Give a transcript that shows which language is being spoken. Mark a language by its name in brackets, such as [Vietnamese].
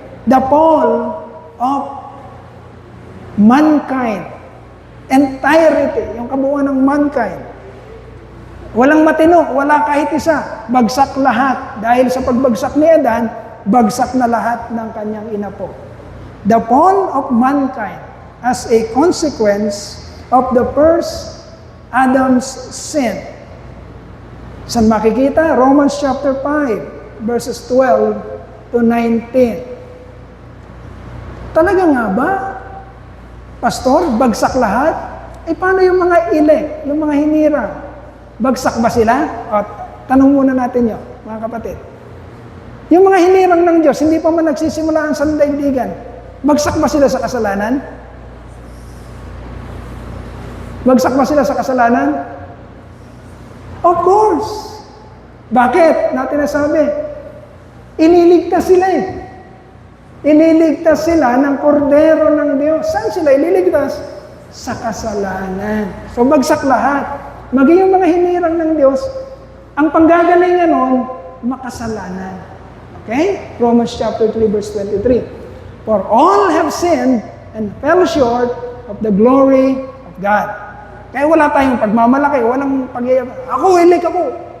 [English] The fall of mankind. Entirety, [Filipino] yung kabuuan ng mankind. Walang matino, wala kahit isa. Bagsak lahat. Dahil sa pagbagsak ni Adan, bagsak na lahat ng kanyang inapo. [English] The fall of mankind as a consequence of the first Adam's sin. [Filipino] Saan makikita? Romans chapter 5, verses 12 to 19. Talaga nga ba, Pastor, bagsak lahat? Paano yung mga elect, yung mga hinirang? Bagsak ba sila? O, tanong muna natin yun, mga kapatid. Yung mga hinirang ng Diyos, hindi pa man nagsisimula ang sandaigdigan, bagsak ba sila sa kasalanan? Bagsak ba sila sa kasalanan? [English] Of course. [Filipino] Bakit? Natin nasabi. Ililigtas sila eh. Ililigtas sila ng kordero ng Diyos. Saan sila ililigtas? Sa kasalanan. So bagsak lahat. Maging yung mga hinirang ng Diyos, ang panggagalingan nun, makasalanan. Okay? Romans chapter 3, verse 23. [English] For all have sinned and fell short of the glory of God. [Filipino] Kaya wala tayong pagmamalaki, walang ako, hilik ako.